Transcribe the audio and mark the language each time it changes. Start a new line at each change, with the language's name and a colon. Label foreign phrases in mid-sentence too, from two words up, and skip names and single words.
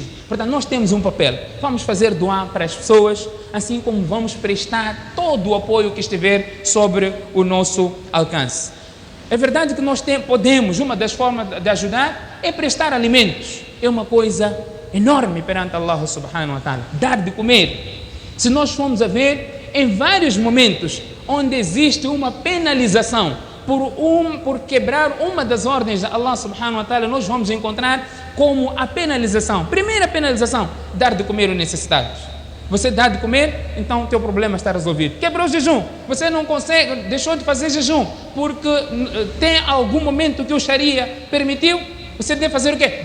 Portuguese: Portanto, nós temos um papel, vamos fazer doar para as pessoas, assim como vamos prestar todo o apoio que estiver sobre o nosso alcance. É verdade que nós podemos, uma das formas de ajudar é prestar alimentos. É uma coisa enorme perante Allah
Arabic: subhanahu wa ta'ala,
Portuguese: dar de comer. Se nós formos a ver, em vários momentos onde existe uma penalização por quebrar uma das ordens de Allah
Arabic: subhanahu wa ta'ala,
Portuguese: nós vamos encontrar como a penalização. Primeira penalização, dar de comer aos necessitados. Você dá de comer, então o teu problema está resolvido. Quebrou o jejum, você não consegue, deixou de fazer jejum, porque tem algum momento que o Sharia permitiu, você deve fazer o quê?